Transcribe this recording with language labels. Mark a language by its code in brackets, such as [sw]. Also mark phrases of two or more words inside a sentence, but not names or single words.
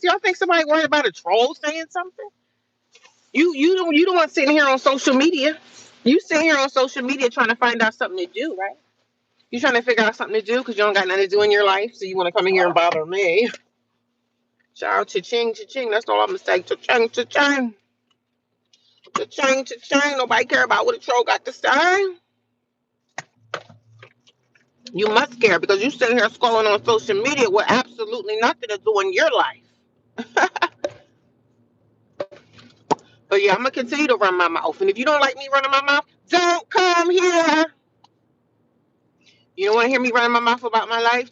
[en] Y'all think somebody worried about a troll saying something? You don't want sitting here on social media. You sitting here on social media trying to find out something to do, right? You trying to figure out something to do because you don't got nothing to do in your life, so you want to come in here and bother me. Child, cha-ching, cha-ching. That's all I'm going to say. Cha-ching, cha-ching. Cha-ching, cha-ching. Nobody care about what a troll got to say. You must care because you sitting here scrolling on social media with absolutely nothing to do in your life. But yeah, I'm going to continue to run my mouth. And if you don't like me running my mouth, don't come here. You don't want to hear me running my mouth about my life?